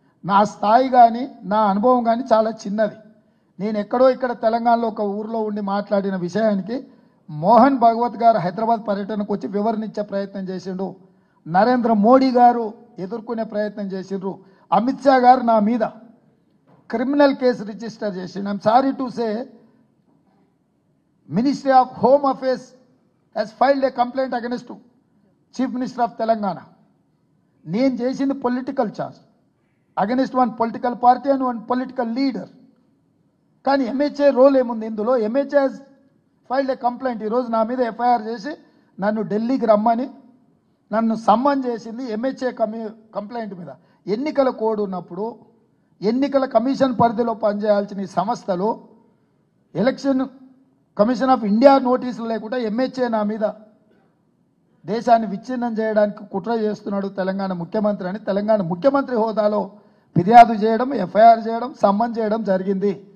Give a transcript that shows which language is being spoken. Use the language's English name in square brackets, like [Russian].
[Telugu] నా స్థాయి కానీ నా అనుభవం కానీ చాలా చిన్నది. నేను ఎక్కడో ఇక్కడ తెలంగాణలో ఒక ఊర్లో ఉండి మాట్లాడిన విషయానికి మోహన్ భగవత్ గారు హైదరాబాద్ పర్యటనకు వచ్చి వివరణించే ప్రయత్నం చేసిండు. నరేంద్ర మోడీ గారు ఎదుర్కొనే ప్రయత్నం చేసిండ్రు. అమిత్ షా గారు నా మీద క్రిమినల్ కేసు రిజిస్టర్ చేసిండు. [English] I'm sorry to say ministry of home affairs has filed a complaint against Chief Minister of Telangana. [Telugu] నేను చేసింది [English] Political charge against one political party and one political leader. [Telugu] కానీ ఎంహెచ్ఏ రోల్ ఏముంది ఇందులో? [English] MHA has filed a complaint. [Telugu] ఈరోజు నా మీద FIR చేసి నన్ను ఢిల్లీకి రమ్మని నన్ను సమ్మన్ చేసింది ఎంహెచ్ఏ కంప్లైంట్ మీద. ఎన్నికల కోడ్ ఉన్నప్పుడు ఎన్నికల కమిషన్ పరిధిలో పనిచేయాల్సిన ఈ సంస్థలు ఎలక్షన్ కమిషన్ ఆఫ్ ఇండియా నోటీసులు లేకుండా ఎంహెచ్ఏ నా మీద దేశాన్ని విచ్ఛిన్నం చేయడానికి కుట్ర చేస్తున్నాడు తెలంగాణ ముఖ్యమంత్రి అని తెలంగాణ ముఖ్యమంత్రి హోదాలో ఫిర్యాదు చేయడం, ఎఫ్ఐఆర్ చేయడం, సమ్మన్ చేయడం జరిగింది.